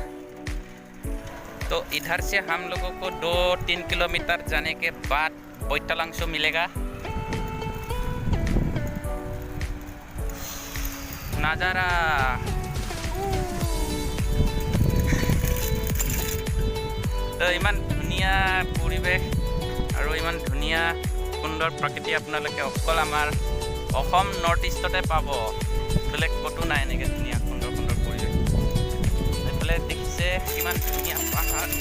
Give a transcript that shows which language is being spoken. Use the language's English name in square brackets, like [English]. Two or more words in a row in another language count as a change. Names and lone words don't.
[Hindi] तो इधर से हम लोगों को 2-3 किलोमीटर जाने के बाद बैतलांसो मिलेगा। [Assamese] নজাৰা তো ইমান ধুনীয়া পৰিৱেশ আৰু ইমান ধুনীয়া সুন্দৰ প্ৰকৃতি আপোনালোকে অকল আমাৰ অহোম [English] North East-te [Assamese] পাব, বেলেগ কতো নাই এনেকুৱা ধুনীয়া সুন্দৰ সুন্দৰ পৰিৱেশ। এফালে দেখিছে কিমান ধুনীয়া পাহাৰ।